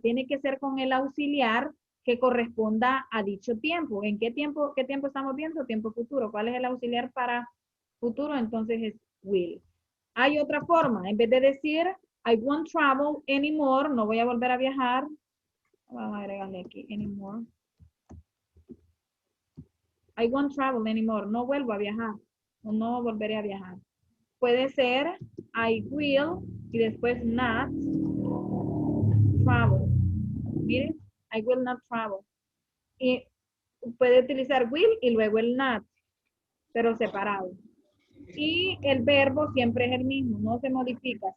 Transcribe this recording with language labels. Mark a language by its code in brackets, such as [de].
[es] Tiene que ser con el auxiliar que corresponda a dicho tiempo. ¿En qué tiempo estamos viendo? Tiempo futuro. ¿Cuál es el auxiliar para futuro? Entonces es will. Hay otra forma. En vez de decir [en] I won't travel anymore, [es] no voy a volver a viajar. Vamos a agregarle aquí, anymore. [en] I won't travel anymore, [es] no vuelvo a viajar. O no volveré a viajar. Puede ser [en] I will [es] y después [en] not travel. [es] Miren, [en] I will not travel. [es] Y puede utilizar will y luego el not, pero separado. Y el verbo siempre es el mismo, no se modifica.